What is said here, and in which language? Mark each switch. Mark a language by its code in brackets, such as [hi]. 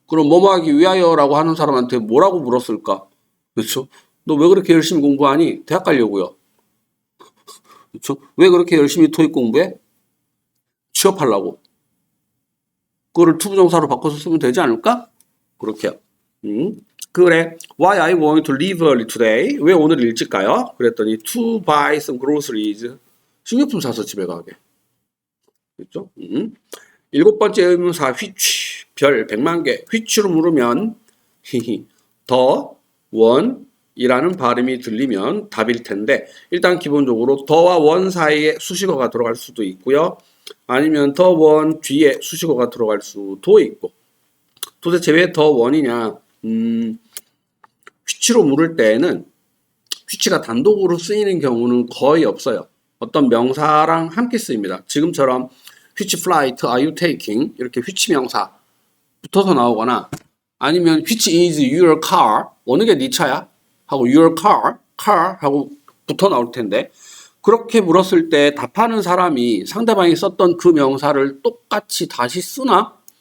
[ko] 그럼 뭐뭐 하기 위하여 라고 하는 사람한테 뭐라고 물었을까? 그렇죠? 너 왜 그렇게 열심히 공부하니? 대학 가려고요. 그렇죠? 왜 그렇게 열심히 토익 공부해? 취업하려고. 그거를 투부정사로 바꿔서 쓰면 되지 않을까? 그렇게요. 그래. [en] Why I want to leave early today? [ko] 왜 오늘 일찍 가요? 그랬더니 [en] to buy some groceries. [ko] 식료품 사서 집에 가게. 그렇죠? 일곱 번째 의문사 which. 별 100만 개. which로 물으면 더 원이라는 발음이 들리면 답일 텐데, 일단 기본적으로 더와 원 사이에 수식어가 들어갈 수도 있고요. 아니면 더 원 뒤에 수식어가 들어갈 수도 있고. 도대체 왜 더 원이냐? which로 물을 때에는 which가 단독으로 쓰이는 경우는 거의 없어요. 어떤 명사랑 함께 쓰입니다. 지금처럼 [en] which flight are you taking? [ko] 이렇게 which 명사 붙어서 나오거나, 아니면 [en] which is your car? [ko] 어느 게 네 차야? 하고 [en] your car [ko] 하고 붙어 나올 텐데, 그렇게 물었을 때 답하는 사람이 상대방이 썼던 그 명사를 똑같이 다시 쓰나?